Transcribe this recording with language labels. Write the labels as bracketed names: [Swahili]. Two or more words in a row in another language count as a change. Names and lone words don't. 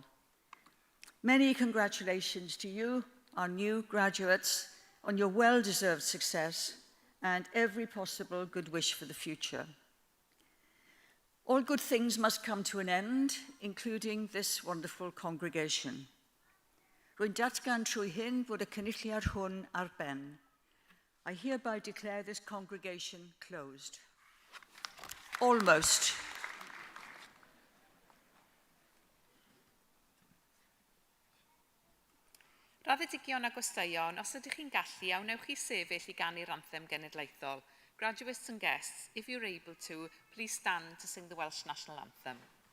[English] Many congratulations to you, our new graduates, on your well-deserved success and every possible good wish for the future. All good things must come to an end, including this wonderful congregation. [Welsh] Rwy'n datgan trwy hyn fod y cynulliad hwn ar ben. [English] I hereby declare this congregation closed. Almost. [Welsh] Raddedigion a gwesteion, os ydych chi'n gallu, awnewch chi sefyll I ganu'r anthem genedlaethol. [English] Graduates and guests, if you're able to, please stand to sing the Welsh National Anthem.